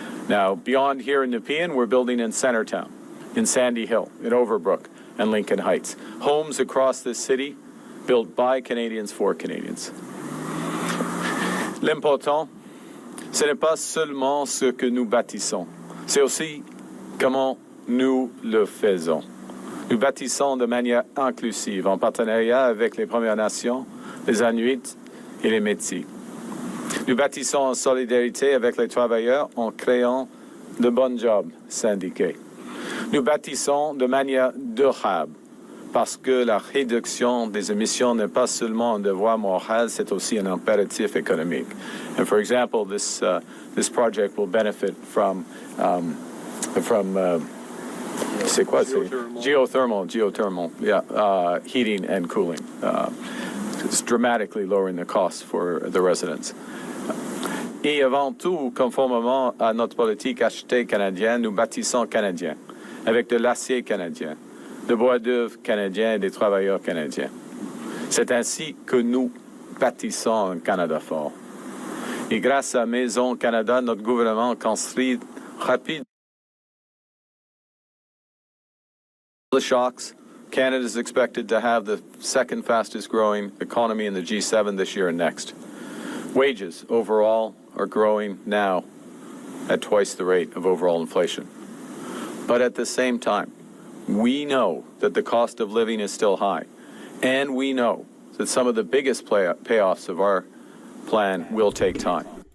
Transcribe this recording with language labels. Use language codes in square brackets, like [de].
[en] Now, beyond here in Nepean, we're building in Centertown, in Sandy Hill, in Overbrook, and Lincoln Heights. Homes across this city built by Canadians for Canadians. [fr] L'important, ce n'est pas seulement ce que nous bâtissons, c'est aussi comment nous le faisons. Nous bâtissons de manière inclusive, en partenariat avec les Premières Nations, les Inuits et les Métis. Nous bâtissons en solidarité avec les travailleurs en créant de bons jobs syndiqués. Nous bâtissons de manière durable parce que la réduction des émissions n'est pas seulement un devoir moral, c'est aussi un impératif économique. [en] And for example, this project will benefit from [fr] c'est quoi? [en] Geothermal, yeah, heating and cooling. It's dramatically lowering the costs for the residents. [fr] Et avant tout, conformément à notre politique achetée canadienne, nous bâtissons canadien, avec de l'acier canadien, de bois d'œuvre canadien et des travailleurs canadiens. C'est ainsi que nous bâtissons un Canada fort. Et grâce à Maison Canada, notre gouvernement construit rapide [en] the shocks. Canada is expected to have the second fastest growing economy in the G7 this year and next. Wages overall are growing now at twice the rate of overall inflation. But at the same time, we know that the cost of living is still high, and we know that some of the biggest payoffs of our plan will take time.